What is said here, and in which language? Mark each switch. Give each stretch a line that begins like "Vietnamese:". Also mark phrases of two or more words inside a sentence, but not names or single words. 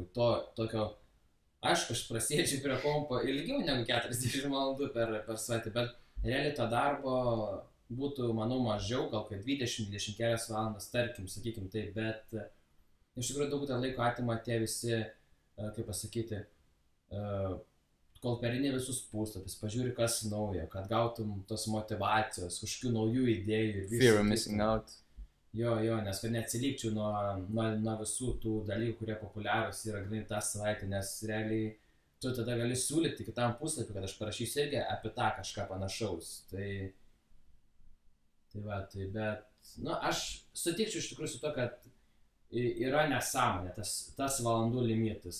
Lithuanian: Tokio, aš prasėdžiu prie kompo ilgiau negu 40 valandų per savaitę, bet realiai to darbo būtų, manau, mažiau, gal kaip 20-24 valandas, tarkim, sakykim taip, bet iš tikrųjų daug laiko atima tie visi, kaip pasakyti, kol perini visus puslapius, pažiūri kas naujo, kad gautum tos motivacijos, kažkokių naujų idėjų.
English: Fear of missing out.
Lithuanian: Jo, nes kad neatsilikčiau nuo visų tų dalykų, kurie populiarūs yra grinai tą savaitę, nes realiai tu tada gali siūlyti kitam puslapį, kad aš parašysiu irgi apie tą kažką panašaus. Bet, aš sutikčiau iš tikrųjų su to, kad yra nesąmonė, tas valandų limitas.